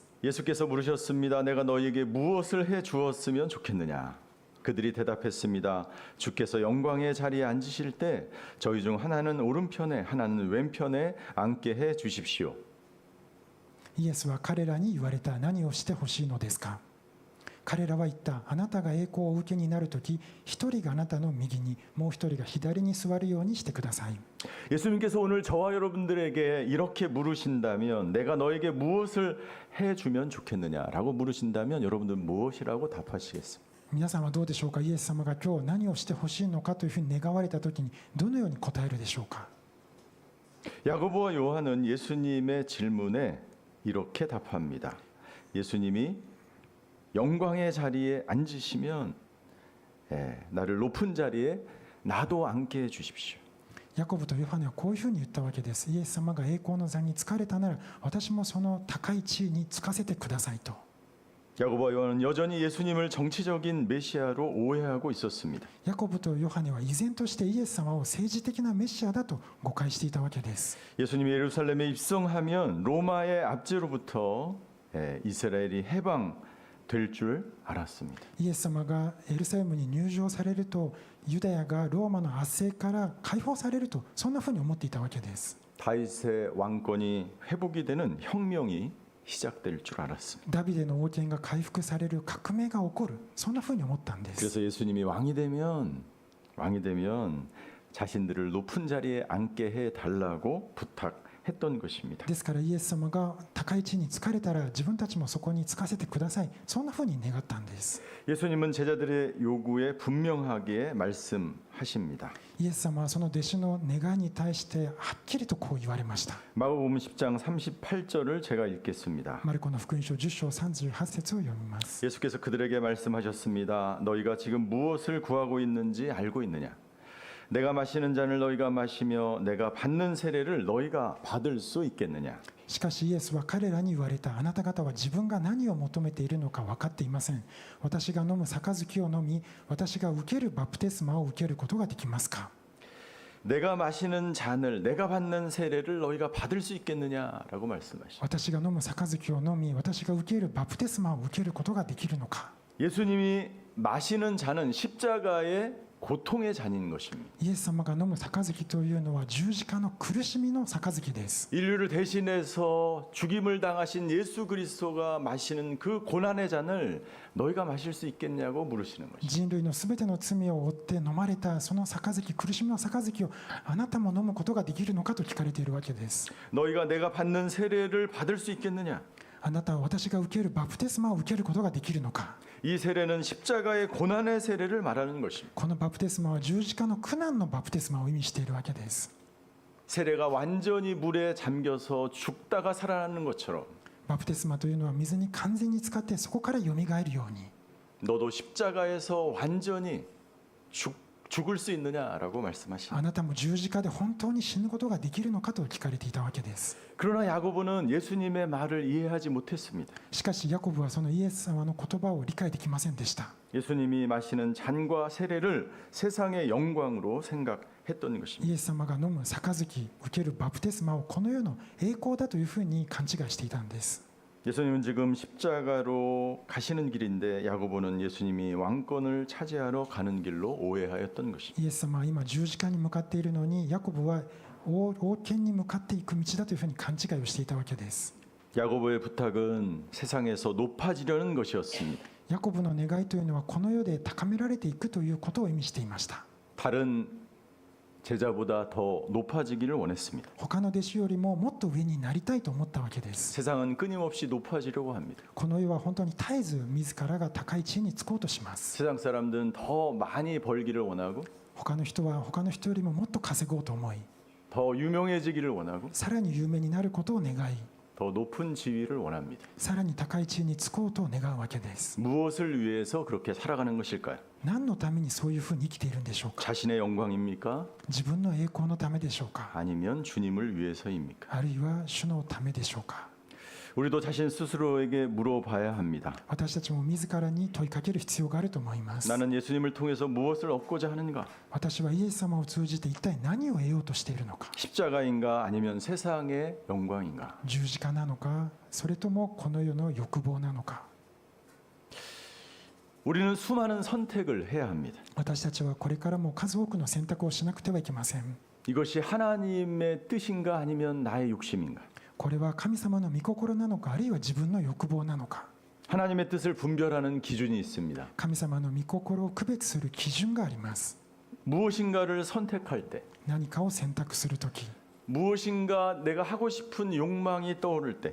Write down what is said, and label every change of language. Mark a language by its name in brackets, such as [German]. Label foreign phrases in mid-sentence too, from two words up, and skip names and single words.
[Korean] 예수께서 물으셨습니다. 내가 너희에게 무엇을 해 주었으면 좋겠느냐? 그들이 대답했습니다. 주께서 영광의 자리에 앉으실 때 저희 중 하나는 오른편에 하나는 왼편에 앉게 해 주십시오. [Japanese] イエスは彼らに言われた。何をしてほしいのですか。彼らは言った。あなたが栄光をお受けになるとき、一人があなたの右に、もう一人が左に座るようにしてください。 [Korean] 예수님께서 오늘 저와 여러분들에게 이렇게 물으신다면 내가 너에게 무엇을 해 주면 좋겠느냐라고 물으신다면 여러분들은 무엇이라고 답하시겠습니까? [Japanese] 皆さんはどうでしょうか。イエス様が今日何をしてほしいのかというふうに願われたときにどのように答えるでしょうか。 [Korean] 야고보와 요한은 예수님의 질문에 이렇게 답합니다. 예수님이 영광의 자리에 앉으시면 나를 높은 자리에 나도 앉게 해 주십시오. [Japanese] ヤコブとヨハネはこういうふうに言ったわけです。イエス様が栄光の座に就かれたなら私もその高い地位に就かせてくださいと。 [Korean] 야고보와 요한은 여전히 예수님을 정치적인 메시아로 오해하고 있었습니다. [Japanese] ヤコブとヨハネは依然としてイエス様を政治的なメシアだと誤解していたわけです。 [Korean] 예수님이 예루살렘에 입성하면 로마의 압제로부터 이스라엘이 해방될 줄 알았습니다. [Japanese] イエス様がエルサレムに入場されるとユダヤがローマの圧政から解放されるとそんなふうに思っていたわけです。 [Korean] 다윗의 왕권이 회복이 되는 혁명이 시작될 줄 알았습니다. [Japanese] ダビデの王権が回復される革命が起こるそんなふうに思ったんです。 [Korean] 그래서 예수님이 왕이 되면 자신들을 높은 자리에 앉게 해 달라고 부탁했던 것입니다. [Japanese] ですからイエス様が高い地に就かれたら自分たちもそこに就かせてくださいそんなふうに願ったんです。 [Korean] 예수님은 제자들의 요구에 분명하게 말씀하십니다. [Japanese] イエス様はその弟子の願いに対してはっきりとこう言われました。 [Korean] 마가복음 10장 38절을 제가 읽겠습니다. [Japanese] マルコの福音書10章38節を読みます。 [Korean] 예수께서 그들에게 말씀하셨습니다. 너희가 지금 무엇을 구하고 있는지 알고 있느냐? 내가 마시는 잔을 너희가 마시며 내가 받는 세례를 너희가 받을 수 있겠느냐? [Japanese] しかしイエスは彼らに言われた。あなた方は自分が何を求めているのか分かっていません。私が飲む杯を飲み、私が受けるバプテスマを受けることができますか。 [Korean] 내가 마시는 잔을 내가 받는 세례를 너희가 받을 수 있겠느냐라고 말씀하십니다. [Japanese] 私が飲む杯を飲み、私が受けるバプテスマを受けることができるのか。 [Korean] 예수님이 마시는 잔은 십자가의 고통의 잔인 것입니다. [Japanese] イエス様が飲む杯というのは十字架の苦しみの杯です。 [Korean] 인류를 대신해서 죽임을 당하신 예수 그리스도가 마시는 그 고난의 잔을 너희가 마실 수 있겠냐고 물으시는 것입니다. [Japanese] 人類のすべての罪を負って飲まれたその杯、苦しみの杯をあなたも飲むことができるのかと聞かれているわけです。 [Korean] 너희가 내가 받는 세례를 받을 수 있겠느냐? [Japanese] あなたは私が受けるバプテスマを受けることができるのか。 [Korean] 이 세례는 십자가의 고난의 세례를 말하는 것입니다. [Japanese] このバプテスマは十字架の苦難のバプテスマを意味しているわけです。 [Korean] 세례가 완전히 물에 잠겨서 죽다가 살아나는 것처럼 [Japanese] バプテスマというのは水に完全に浸かってそこからよみがえるように [Korean] 너도 십자가에서 완전히 죽을 수 있느냐라고 [Japanese] あ [Korean] 말씀하십니다. [Japanese] なたも十字架で本当に死ぬことができるのかと聞かれていたわけです。 [Korean] 그러나 야고보는 예수님의 말을 이해하지 못했습니다. [Japanese] しかしヤコブはそのイエス様の言葉を理解できませんでした。 [Korean] 예수님이 마시는 잔과 세례를 세상의 영광으로 생각했던 것입니다. [Japanese] イエス様が飲む杯、受けるバプテスマをこの世の栄光だというふうに勘違いしていたんです。 [Korean] 예수님은 지금 십자가로 가시는 길인데 야고보는 예수님이 왕권을 차지하러 가는 길로 오해하였던 것입니다. [Japanese] イエス様は今十字架に向かっているのにヤコブは王権に向かっていく道だというふうに勘違いをしていたわけです。 [Korean] 야고보의 부탁은 세상에서 높아지려는 것이었습니다. [Japanese] ヤコブの願いというのはこの世で高められていくということを意味していました。 [Korean] 다른 제자보다 더 높아지기를 원했습니다. [Japanese] 他の弟子よりももっと上になりたいと思ったわけです。 [Korean] 세상은 끊임없이 높아지려고 합니다. [Japanese] この世は本当に絶えず自らが高い地位につこうとします。 [Korean] 세상 사람들은 더 많이 벌기를 원하고 [Japanese] 他の人は他の人よりももっと稼ごうと思い、 [Korean] 더 유명해지기를 원하고 [Japanese] さらに有名になることを願い、 [Korean] 더 높은 지위를 원합니다. [Japanese] さらに高い地位につこうと願うわけです。 [Korean] 무엇을 위해서 그렇게 살아가는 것일까요? [Japanese] 何のためにそういうふうに生きているんでしょうか。 [Korean] 자신의 영광입니까? [Japanese] 自分の栄光のためでしょうか。 [Korean] 아니면 주님을 위해서입니까? [Japanese] あるいは主のためでしょうか。 [Korean] 우리도 자신 스스로에게 물어봐야 합니다. [Japanese] 私たちも自らに問いかける必要があると思います。 [Korean] 나는 예수님을 통해서 무엇을 얻고자 하는가? [Japanese] 私はイエス様を通じて一体何を得ようとしているのか。 [Korean] 십자가인가 아니면 세상의 영광인가? [Japanese] 十字架なのか、それともこの世の欲望なのか。 [Korean] 우리는 수많은 선택을 해야 합니다. [Japanese] 私たちはこれからも数多くの選択をしなくてはいけません。 [Korean] 이것이 하나님의 뜻인가 아니면 나의 욕심인가? [Japanese] これは神様の御心なのか、あるいは自分の欲望なのか。 [Korean] 하나님의 뜻을 분별하는 기준이 있습니다. [Japanese] 神様の御心を区別する基準があります。 [Korean] 무엇인가를 선택할 때, [Japanese] 何かを選択するとき、 [Korean] 무엇인가 내가 하고 싶은 욕망이 떠오를 때,